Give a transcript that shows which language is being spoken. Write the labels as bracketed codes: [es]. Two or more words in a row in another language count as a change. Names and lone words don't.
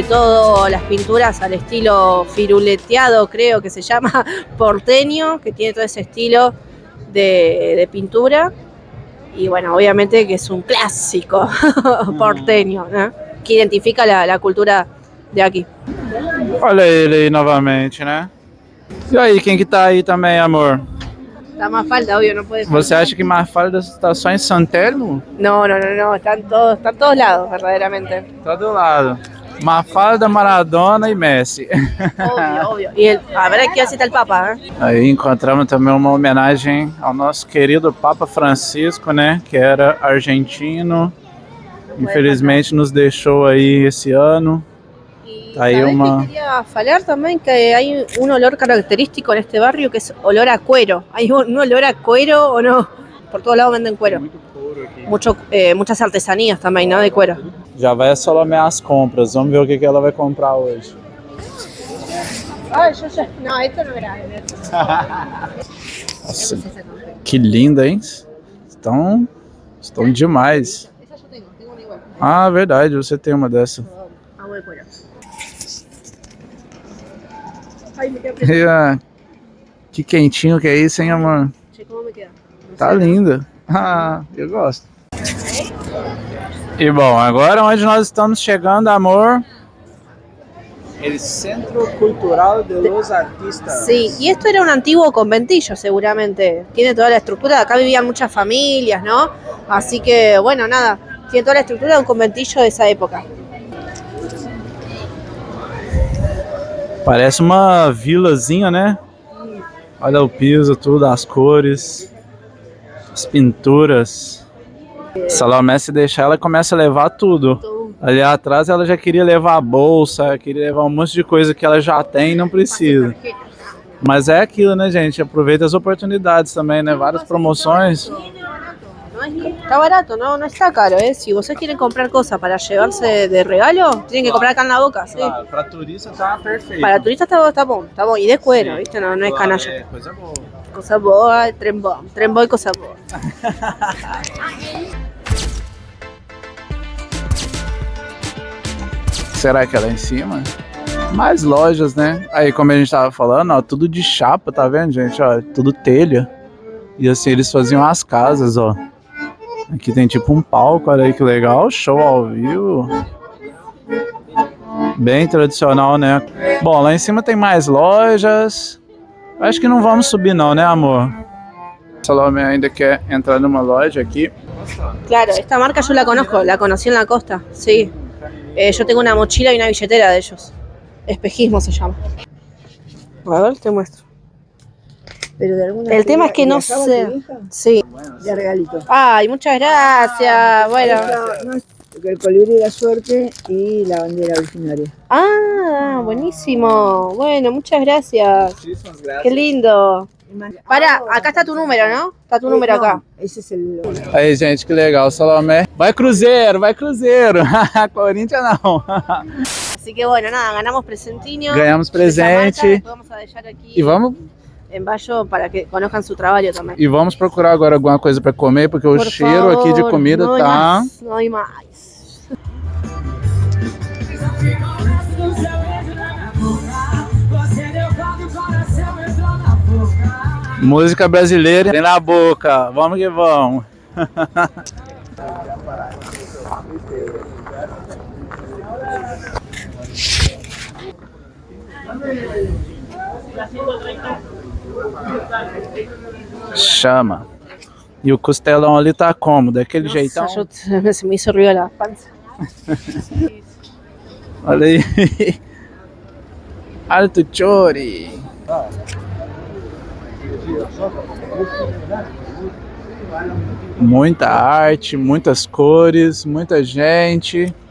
[es] todo las pinturas al estilo firuleteado, creo que se llama, porteño, que tiene todo ese estilo de pintura. Y bueno, obviamente que es un clásico porteño, ¿no? Que identifica la cultura de aqui. [pt] Olha ele aí novamente, né? E aí, quem que tá aí também, amor? [es] Está más falta, obvio, no puede [pt] Você acha que Mafalda está só em San Telmo? [es] No, están todos lados, verdaderamente. [pt] Todo lado. Mafalda, Maradona e Messi. [es] Obvio, obvio. Y a ver, aquí así está el Papa, ¿eh? [pt] Aí encontramos também uma homenagem ao nosso querido Papa Francisco, né? Que era argentino. Infelizmente nos deixou aí esse ano. [es] Y Hay ¿sabés una- que quería falar también? Que hay un olor característico en este barrio que es olor a cuero. ¿Hay un olor a cuero o no? Por todos lados venden cuero. Muchas artesanías también, ¿no? De cuero. [pt] Já vai a Salomé às compras. Vamos ver o que ela vai comprar hoje. [es] Ay, yo ya. No, esto no era. [pt] Nossa, que linda, hein? Estão demais. [es] Esa yo tengo una igual. [pt] Ah, verdade, você tem uma dessa. [es] Agua de cuero. Ay, me queda preso. [pt] E, que quentinho que é isso, hein, amor? [es] Che, ¿cómo me queda? No [pt] Tá [es] sé. [pt] linda. Ah, eu gosto. E bom, agora onde nós estamos chegando, amor? [es] El Centro Cultural de los Artistas. Sí, y esto era un antiguo conventillo seguramente. Tiene toda la estructura, acá vivían muchas familias, ¿no? Así que, bueno, nada, tiene toda la estructura de un conventillo de esa época. [pt] Parece uma vilazinha, né? Olha o piso, tudo, as cores, as pinturas. Salomé, se deixar, ela começa a levar tudo. Ali atrás ela já queria levar a bolsa, queria levar um monte de coisa que ela já tem e não precisa. Mas é aquilo, né, gente? Aproveita as oportunidades também, né? Várias promoções. [es] Está barato, no está caro, ¿eh? Si ustedes quieren comprar cosas para llevarse de regalo, tienen que comprar acá en la boca, ¿sí? [pt] Claro, para turista tá perfeito. Para turistas está bom. [es] Y de cuero, ¿viste? No es canalla. [pt] É, coisa boa. [es] Cosa boa, trembó y cosa boa. [pt] Será que é lá em cima? Mais lojas, né? Aí, como a gente tava falando, ó, tudo de chapa, tá vendo, gente? Ó, tudo telha. E assim, eles faziam as casas, ó. Aqui tem tipo um palco, olha aí que legal. Show ao vivo. Bem tradicional, né? Bom, lá em cima tem mais lojas. Acho que não vamos subir não, né, amor? Salomé ainda quer entrar numa loja aqui. [es] Claro, esta marca yo la conozco, la conocí en la costa, sí. Yo tengo una mochila y una billetera de ellos. Espejismo se llama. A ver, te muestro. Pero de alguna El tema es que no ¿viajaba sé. tu hija? Sí. De regalito. Ay, muchas gracias. Bueno. No, el colibrí de la suerte y la bandera originaria. Ah, buenísimo. Bueno, muchas gracias. Qué lindo. Pará, acá está tu número, ¿no? Está tu número acá. Ese es el... [pt] Aí, gente, que legal. Salomé. Vai Cruzeiro, vai Cruzeiro. Corinthians não. [es] Así que bueno, nada, ganamos presentinho. [pt] Ganhamos [es] de esa marca, [pt] presente. [es] después vamos a dejar aquí [pt] E vamos [es] en Bayo para que conozcan su trabajo también. [pt] E vamos procurar agora alguma coisa para comer, porque o [es] Por [pt] cheiro [es] favor, [pt] aqui de comida [es] no hay [pt] tá... [es] más, no hay más. [pt] Música brasileira tem na boca. Vamos que vamos. Chama. E o costelão ali tá como? Daquele jeitão? [es] Se me hizo ruido la panza. [pt] Olha aí. Alto chori. Muita arte, muitas cores, muita gente.